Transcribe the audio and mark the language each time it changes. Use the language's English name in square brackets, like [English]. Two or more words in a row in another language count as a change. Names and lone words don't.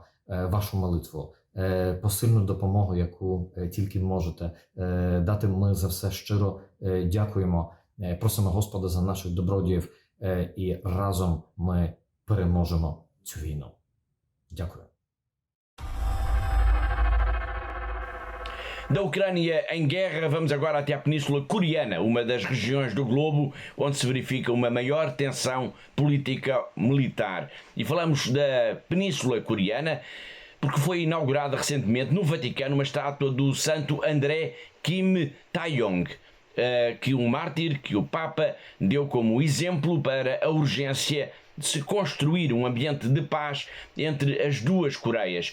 [Ukrainian] Вашу молитву, посильну допомогу, яку тільки можете дати. Ми за все щиро дякуємо. Просимо Господа за наших добродіїв і разом ми переможемо цю війну. Дякую. [Portuguese] Da Ucrânia em guerra, vamos agora até a Península Coreana, uma das regiões do globo onde se verifica uma maior tensão política-militar. E falamos da Península Coreana porque foi inaugurada recentemente no Vaticano uma estátua do Santo André Kim Taeyong, que um mártir que o Papa deu como exemplo para a urgência de se construir um ambiente de paz entre as duas Coreias.